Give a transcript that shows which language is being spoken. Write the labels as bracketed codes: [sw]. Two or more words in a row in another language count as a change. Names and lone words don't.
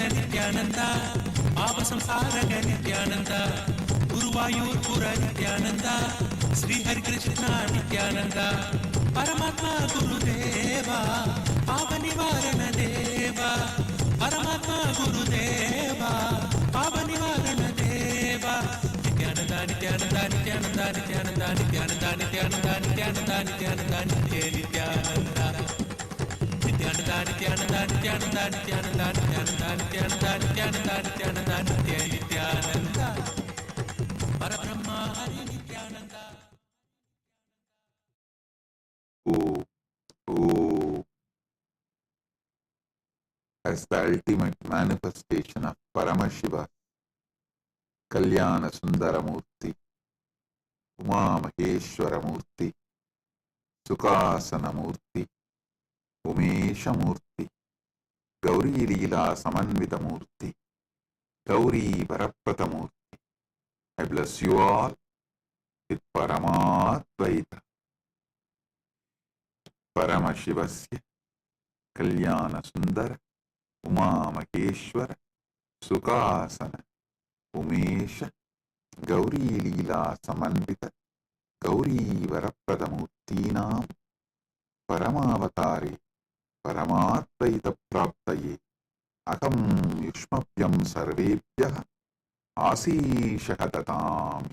[sa] नित्यानन्द पाप संसारक नित्यानन्द गुरुवायूर्पुर नित्यानन्द श्री हरिकृष्ण नित्यानन्द परमात्म गुरुदेव पाप निवारण देव परमात्म गुरुदेव पाप निवारण देव नित्यानन्द नित्यानन्द नित्यानन्द नित्यानन्द नित्यानन्द नित्यानन्द नित्यानन्द नित्यानन्द नित्य नित्यानन्द नित्यानन्द नित्यानन्द नित्यानन्द नित्यानन्द नित्यानन्द नित्यानन्द नित्यानन्द नित्यानन्द नित्य नित्यानन्द परब्रह्म हरि नित्यानन्द. [en] As the ultimate manifestation of Paramashiva, Kalyana Sundara Murthy, Uma Maheshwara Murthy, Sukasana Murthy, Umesha Murthy, Gauri Leela Samanvita Murthy, Gauri Varaprata Murthy. I bless you all with Paramadvaita. [sa] परमशिवस्य, कल्याण सुन्दर, उमा महेश्वर, सुखासन, उमेश, गौरी लीला समन्वित, गौरी वरप्रद मूर्तीनाम्, परमावतारी, परमात्मैतप्राप्तये अहं युष्मभ्यं सर्वेभ्यः आशीषः ददामि।